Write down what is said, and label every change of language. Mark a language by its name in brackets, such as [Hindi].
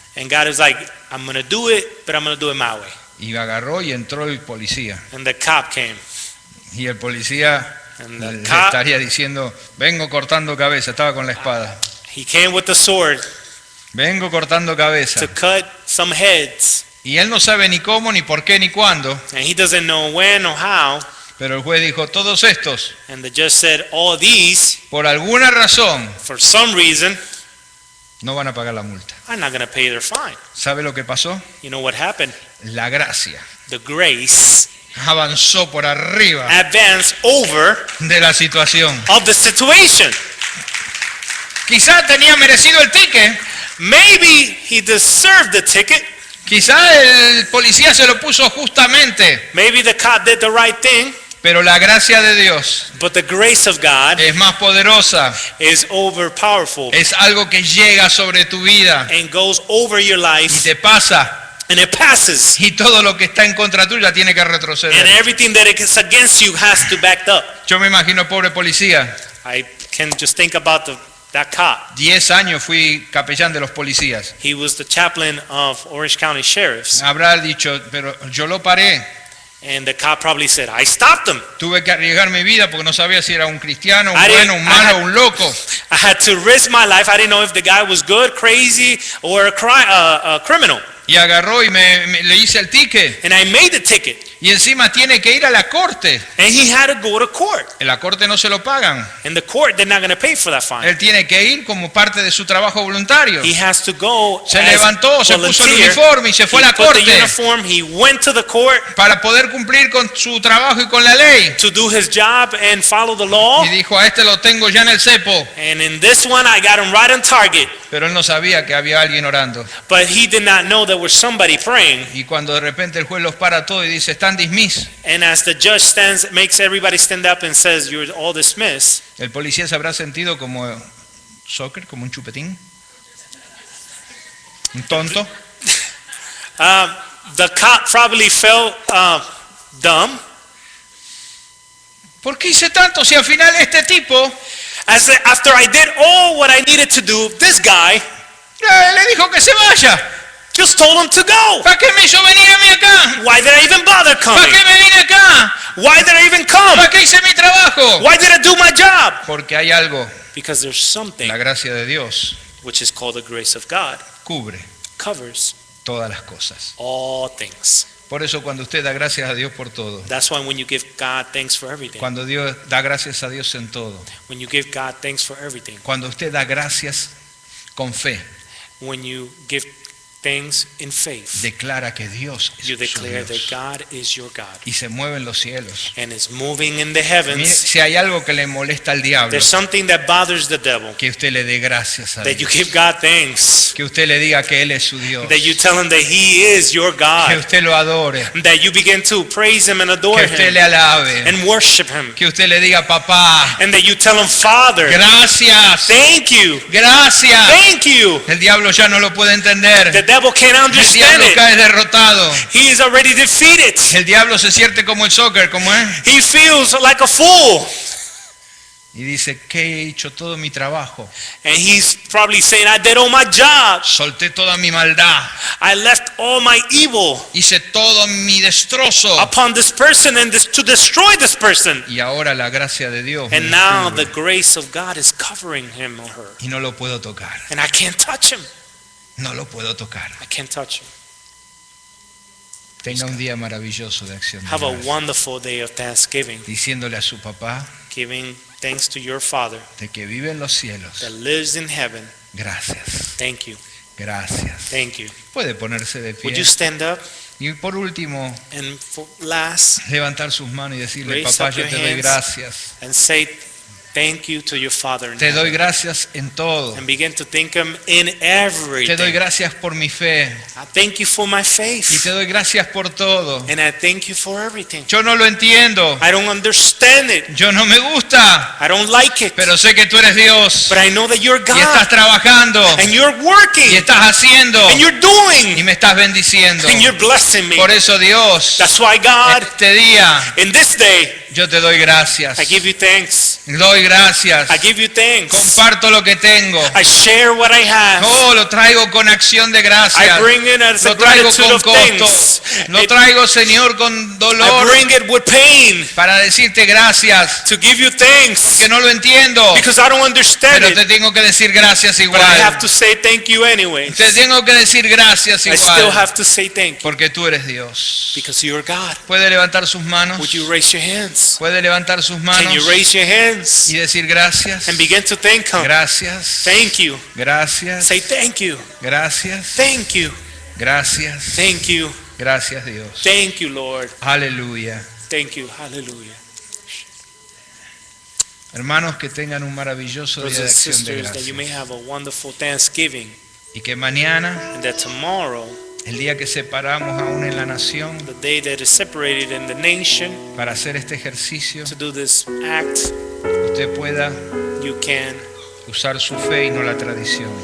[English] And God is like, I'm going to do it, but I'm going to do it my way. [Spanish] Y agarró y entró el policía. [English] And the cop came. [Spanish] Y el policía [English] And [Spanish] le [English] the cop, [Spanish] estaría diciendo, vengo cortando cabeza, estaba con la espada. [English] he came with the sword [Spanish] Vengo cortando cabeza. [English] to cut some heads. [Spanish] Y él no sabe ni cómo, ni por qué, ni cuándo. [English] And he doesn't know when or how. [Spanish] Pero el juez dijo, todos estos, [English] And the judge said, all these, [Spanish] por alguna razón, [English] for some reason, [Spanish] no van a pagar la multa. [English] are not going to pay their fine. [Spanish] ¿Sabe lo que pasó? [English] You know what happened? [Spanish] La gracia [English] The grace [Spanish] avanzó por arriba [English] advanced over [Spanish] de la situación. [English] of the situation. [Spanish] Quizá tenía merecido el ticket, [English] Maybe he deserved the ticket. [Spanish] quizá el policía se lo puso justamente, [English] Maybe the cop did the right thing. [Spanish] pero la gracia de Dios [English] But the grace of God [Spanish] es más poderosa, [English] is overpowerful [Spanish] es algo que llega sobre tu vida [English] and goes over your [Spanish] y [English] life, [Spanish] te pasa, [English] and it passes. [Spanish] y todo lo que está en contra tuya tiene que [English] And [Spanish] retroceder. [English] everything that is against you has to back up. [Spanish] Yo me imagino pobre policía, [English] I can just think about the that cop. [Spanish] 10 años fui capellán de los policías. [English] He was the chaplain of Orange County Sheriffs. [Spanish] Habrá dicho, pero yo lo paré. [English] And the cop probably said, I stopped him. [Spanish] Tuve que arriesgar mi vida porque no sabía si era un cristiano, un [English] I didn't- [Spanish] bueno, un malo, un loco. [English] I had to risk my life. I didn't know if the guy was good, crazy, or a criminal. [Spanish] Y agarró y le hice el ticket. [English] And I made the ticket. [Spanish] Y encima tiene que ir a la corte. [English] And he had to go to court. [Spanish] En la corte no se lo pagan. [English] And the court, they're not going to pay for that fine. [Spanish] Él tiene que ir como parte de su trabajo voluntario. [English] He has to go [Spanish] Se [English] as [Spanish] levantó, se puso el [English] volunteer. [Spanish] uniforme y se fue a [English] He [Spanish] la [English] put the [Spanish] corte [English] uniform, he went to the court [Spanish] para poder cumplir con su trabajo y con la ley. [English] to do his job and follow the law. [Spanish] Y dijo, a este lo tengo ya en el cepo. [English] And in this one, I got him right on target. [Spanish] Pero él no sabía que había alguien orando. [English] But he did not know there was somebody praying. [Spanish] Y cuando de repente el juez los para todo y dice, están dismiss. [English] And as the judge makes everybody stand up and says, you're all dismissed. [Spanish] El policía se habrá sentido como soccer, como un chupetín. Un tonto. [English] The cop probably felt dumb. [Spanish] ¿Por qué hice tanto si al final este tipo [English] After I did all what I needed to do, this guy [Spanish] le dijo que se vaya? [English] just told him to go. [Spanish] ¿Para qué me hizo venir a mí acá? [English] Why did I even bother [Spanish] ¿Para [English] coming? [Spanish] qué me vine acá? [English] Why did I even come? [Spanish] ¿Para qué hice mi trabajo? [English] Why did I do my job? [Spanish] Porque hay algo, [English] Because there's something [Spanish] la gracia de Dios [English] which is called the grace of God, [Spanish] cubre [English] covers [Spanish] todas las cosas. [English] all things. [Spanish] Por eso cuando usted da gracias a Dios por todo, [English] That's why when you give God thanks for everything, [Spanish] cuando Dios da gracias a Dios en todo, [English] when you give God thanks for everything, [Spanish] cuando usted da gracias con fe, [English] when you give things in faith, [Spanish] declara que Dios es [English] you [Spanish] su [English] declare that [Spanish] Dios [English] God is your God [Spanish] y se mueven los cielos. [English] and is moving in the [Spanish] Mire, [English] heavens. [Spanish] si hay algo que le molesta al diablo, [English] There's something that bothers the devil, [Spanish] que usted le dé gracias a [English] that you [Spanish] Dios, [English] give God thanks, [Spanish] que usted le diga que Él es su Dios, [English] that you tell him that He is your [Spanish] que [English] God, [Spanish] usted lo adore, [English] that you begin to praise Him and adore [Spanish] que usted [English] Him [Spanish] le alabe, [English] and worship Him, [Spanish] que usted le diga papá, [English] and that you tell Him, Father, [Spanish] gracias, [English] thank you, [Spanish] gracias. [English] thank you. [Spanish] El diablo ya no lo puede entender. [English] The devil can't [Spanish] El [English] understand [Spanish] diablo [English] it. [Spanish] cae derrotado. [English] He is already defeated. [Spanish] El diablo se siente como el soccer, como es, [English] He feels like a fool. [Spanish] y dice que he hecho todo mi trabajo, [English] And he's probably saying, I did all my job. [Spanish] solté toda mi maldad, [English] I left all my evil [Spanish] hice todo mi destrozo, [English] upon this person and to destroy this person. [Spanish] y ahora la gracia de Dios me [English] And now [Spanish] cubre, [English] the grace of God is covering him or her. [Spanish] y no lo puedo tocar, [English] And I can't touch him. [Spanish] no lo puedo tocar. [English] I can't touch him. [Spanish] Tenga un día maravilloso de acción de [English] Have a [Spanish] gracias, [English] wonderful day of Thanksgiving, [Spanish] diciéndole a su papá [English] giving thanks to your Father [Spanish] de que vive en los cielos, [English] that lives in heaven. [Spanish] gracias, [English] Thank you. [Spanish] gracias. [English] Thank you. [Spanish] Puede ponerse de [English] Would [Spanish] pie. [English] you stand up? [Spanish] Y por último, [English] And for last, [Spanish] levantar sus manos y decirle, [English] Raise [Spanish] papá, [English] up [Spanish] yo [English] your [Spanish] te doy [English] hands. [Spanish] gracias. [English] and say thank you to your Father in [Spanish] Te doy [English] heaven. [Spanish] gracias en todo. [English] And begin to thank Him in [Spanish] Te doy [English] everything. [Spanish] gracias por mi fe. [English] I thank you for my [Spanish] Y [English] faith. [Spanish] te doy gracias por todo. [English] And I thank you for everything. [Spanish] Yo no lo entiendo. [English] I don't understand it. [Spanish] Yo no me gusta. [English] I don't like it. [Spanish] Pero sé que tú eres Dios. [English] But I know that you're [Spanish] Y estás [English] God. [Spanish] trabajando. [English] And you're [Spanish] Y [English] working. [Spanish] estás haciendo. [English] And you're [Spanish] Y [English] doing. [Spanish] me estás bendiciendo. [English] And you're blessing me. [Spanish] Por eso, Dios, [English] That's why, God, [Spanish] este día [English] in this day, [Spanish] yo te doy gracias. [English] I give you thanks. [Spanish] Doy gracias. [English] I give you thanks. [Spanish] Comparto lo que tengo. [English] I share what I have. [Spanish] Oh, lo traigo con acción de [English] I [Spanish] gracias. [English] bring it as a [Spanish] Lo traigo [English] gratitude [Spanish] con [English] of [Spanish] costo. [English] thanks. [Spanish] Lo traigo, Señor, con [English] I [Spanish] dolor [English] bring it with pain [Spanish] para decirte gracias. [English] to give you thanks [Spanish] Que no lo entiendo, [English] because I don't understand [Spanish] pero te [English] it. [Spanish] tengo que decir gracias [English] But I have [Spanish] igual. [English] to say thank you anyways. [Spanish] Te tengo que decir gracias [English] I still [Spanish] igual. [English] have to say thank you [Spanish] Porque tú eres Dios. [English] because you're God. [Spanish] Puede levantar sus manos. [English] Would you raise your hands? [Spanish] Puede levantar sus [English] Can [Spanish] manos [English] you raise your hands [Spanish] y decir gracias. [English] and begin to thank Him? [Spanish] Gracias. [English] Thank you. [Spanish] Gracias. [English] Say thank you. [Spanish] Gracias. [English] Thank you. [Spanish] Gracias. [English] Thank you. [Spanish] Gracias, Dios. [English] Thank you, Lord. [Spanish] Aleluya. [English] Thank you. Hallelujah. [Spanish] Hermanos, que tengan un maravilloso día [English] Brothers [Spanish] de [English] and [Spanish] acción de [English] sisters, that you may [Spanish] gracias. [English] have a wonderful Thanksgiving [Spanish] Y que mañana, [English] and that tomorrow, [Spanish] el día que separamos aún en la nación [English] the day that is separated in the nation [Spanish] para hacer este ejercicio, [English] to do this act, [Spanish] usted pueda [English] you can [Spanish] usar su fe y no la tradición.